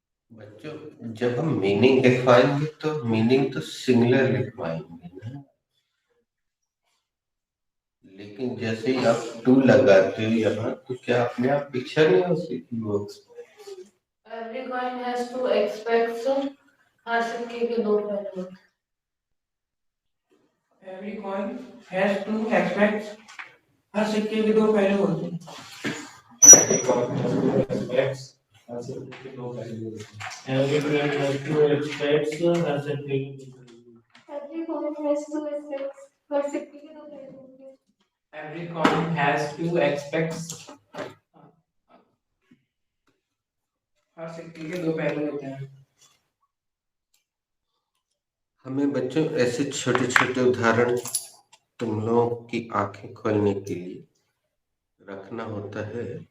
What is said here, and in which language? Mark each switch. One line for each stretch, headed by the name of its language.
Hindi: बच्चों जब हम मीनिंग लिखवाएंगे तो मीनिंग तो सिंगुलर लिखवाएंगे ना, लेकिन जैसे ही आप टू लगाते हो यहाँ तो क्या अपने आप पिक्चर नहीं होती कि वो
English: Every coin has two aspects.
Hindi: हर सिक्के के दो पहलू होते हैं.
English: Every coin has two aspects.
Hindi: हर सिक्के के दो पहलू होते हैं.
English: Every coin has two aspects.
Hindi: हर सिक्के के दो पहलू होते हैं.
English: Every coin has two aspects.
Hindi: हर सिक्के के दो पहलू.
English: Every coin has two aspects.
Hindi: हर सिक्के के दो पहलू होते हैं.
English: Every coin has two aspects.
Hindi: हर सिक्के के दो पहलू होते हैं. हमें बच्चों ऐसे छोटे छोटे उदाहरण तुम लोगों की आंखें खोलने के लिए रखना होता है.